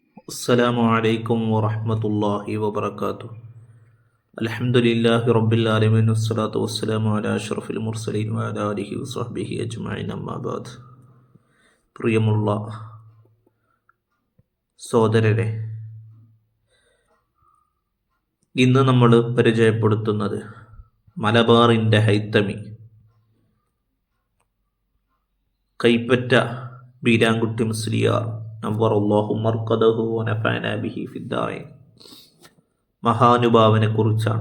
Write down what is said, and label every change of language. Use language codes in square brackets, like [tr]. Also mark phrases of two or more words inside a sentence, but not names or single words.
[ar] السلام عليكم ورحمة الله وبركاته. الحمد لله رب العالمين والصلاة والسلام على أشرف المرسلين وعلى آله وصحبه أجمعين أما بعد. [ml] പ്രിയമുള്ള സഹോദരരെ, ഇന്ന് നമ്മൾ പരിചയപ്പെടുത്തുന്നത് മലബാറിൻ്റെ ഹൈത്തമി കൈപ്പറ്റ ബീരാൻകുട്ടി മുസ്ലിയാർ [ar] نور الله مرقده ونفعنا به في الدارين [ml] മഹാനുഭാവനെ കുറിച്ചാണ്.